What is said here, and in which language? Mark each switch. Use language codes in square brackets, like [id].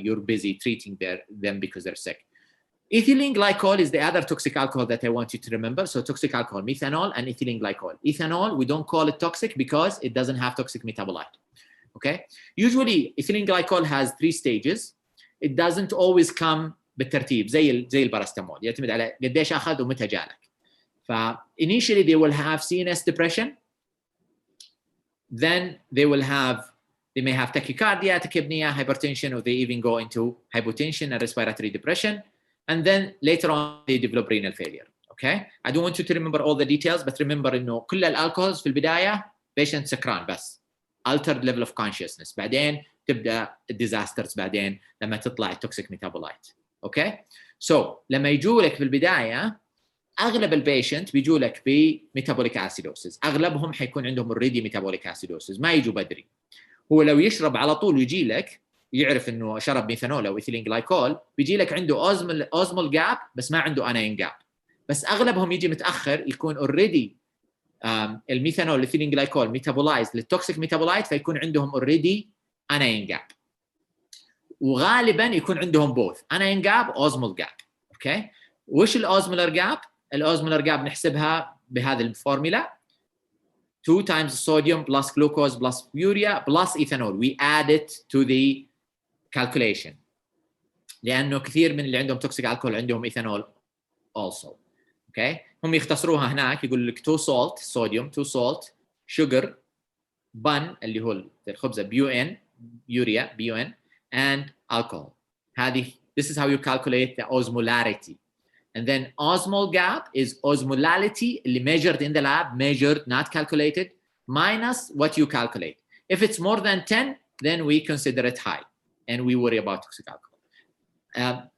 [en] You're busy treating them because they're sick. Ethylene glycol is the other toxic alcohol that I want you to remember. So toxic alcohol, methanol and ethylene glycol. Ethanol, we don't call it toxic because it doesn't have toxic metabolite. Okay. Usually ethylene glycol has 3 stages. It doesn't always come [ar] بالترتيب زي البارستامول، يعتمد على قديش اخذ ومتى جالك. [en] ف initially they will have CNS depression, then they may have tachycardia, tachypnea, hypertension, or they even go into hypotension and respiratory depression, and then later on they develop renal failure. Okay, I don't want you to remember all the details, but remember [ar] انه كل الالكوهولز في البدايه [en] patient [ar] سكران بس [en] altered level of consciousness، [ar] بعدين تبدا [en] disasters [ar] بعدين لما تطلع التوكسيك ميتابولايت. اوكي، سو لما يجوا لك في البدايه اغلب البيشنت بيجوا لك بميتابوليك اسيدوسيس، اغلبهم حيكون عندهم اوريدي ميتابوليك اسيدوسيس، ما يجوا بدري. هو لو يشرب على طول ويجي لك يعرف انه شرب ميثانول او ايثيلين جلايكول، بيجي لك عنده اوزمول جاب بس ما عنده اناين جاب. بس اغلبهم يجي متاخر، يكون اوريدي الميثانول الايثيلين جلايكول ميتابولايز للتوكسيك ميتابولايت، فيكون عندهم اوريدي اناين جاب، وغالبا يكون عندهم بوث اناين جاب اوزمول جاب. اوكي، وش الاوزمولر جاب؟ الاوزمولر جاب نحسبها بهذه الفورمولا [en] 2 times sodium plus glucose plus urea plus ethanol. We add it to the calculation [ar] لانه كثير من اللي عندهم توكسيك الكحول عندهم ايثانول also. اوكي، هم يختصروها هناك يقول لك 2 salt صوديوم، 2 salt sugar bun اللي هو الخبزه BUN [en] urea BUN and alcohol. هذه this is how you calculate the osmolarity. And then osmol gap is osmolality اللي measured in the lab, measured not calculated, minus what you calculate. If it's more than 10, then we consider it high and we worry about toxic alcohol.